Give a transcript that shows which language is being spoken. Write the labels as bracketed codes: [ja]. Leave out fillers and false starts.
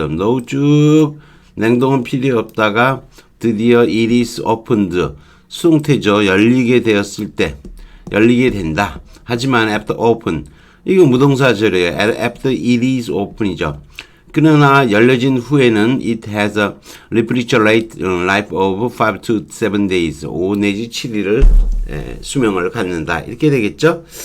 [ko] No 쭉 냉동은 필요 없다가 드디어 [en] it is opened. [ko] 수동태죠. 열리게 되었을 때 열리게 된다. 하지만 [en] after open [ko] 이거 무동사절이에요. [en] After it is open이죠. [ko] 그러나 열려진 후에는 [en] it has a refrigerated life of 5 to 7 days. [ko] 5 내지 7일을 수명을 갖는다. 이렇게 되겠죠.